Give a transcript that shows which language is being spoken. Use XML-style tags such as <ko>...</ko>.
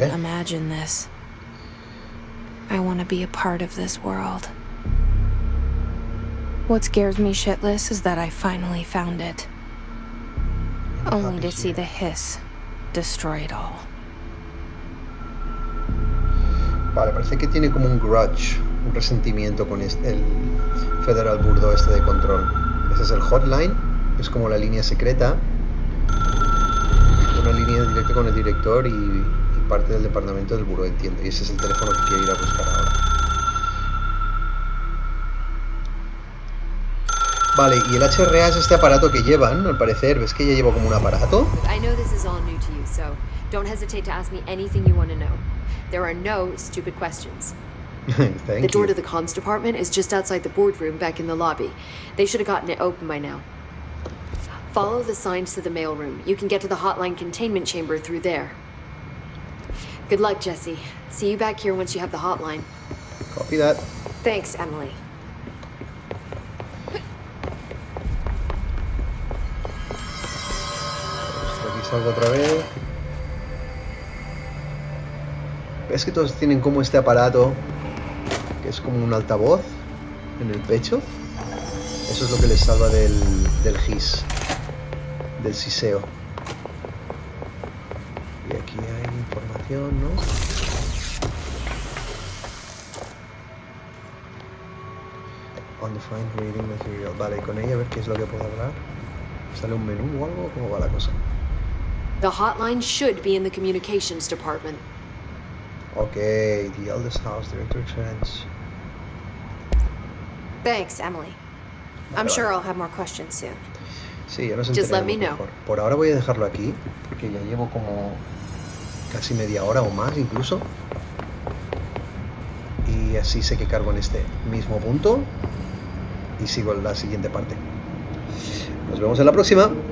<en>didn't imagine this. I want to be a part of this world. What scares me shitless is that I finally found it. Only to see the hiss destroy it all.</en> <es>Vale, parece que tiene como un grudge, un resentimiento con el Federal Bureau este de control. Ese es el hotline, es como la línea secreta. Una línea directa con el director y parte del departamento del buró, entiendo. Y ese es el teléfono que quiero ir a buscar ahora. Vale, y el HRA es este aparato que llevan, al parecer. ¿Ves que ella lleva como un aparato?</es> <en>I know this is all new to you, so don't hesitate to ask me anything you want to know. There are no stupid questions. The door to the comms department is just outside the boardroom back in the lobby. They should have gotten it open by now. Follow the signs to the mailroom. You can get to the hotline containment chamber through there. Good luck, Jesse. See you back here once you have the hotline. Copy that. Thanks, Emily.</en> <es>Aquí salgo otra vez. ¿Ves que todos tienen como este aparato que es como un altavoz en el pecho? Eso es lo que les salva del gis, del siseo. Y aquí hay información, ¿no?</es> <en>Undefined reading material.</en> <es>Vale, con ella a ver qué es lo que puedo hablar. ¿Sale un menú o algo? ¿Cómo va la cosa?</es> <en>The hotline should be in the communications department. Okay, the eldest house, Director Trent. Thanks, Emily. I'm sure I'll have more questions soon.</en> <es>Sí, ya nos</es> <en>Just let me</en> <es>enteraremos</es> <en>know.</en> <es>mejor. Por ahora voy a dejarlo aquí, porque ya llevo como casi media hora o más incluso. Y así sé que cargo en este mismo punto y sigo en la siguiente parte. Nos vemos en la próxima.</es>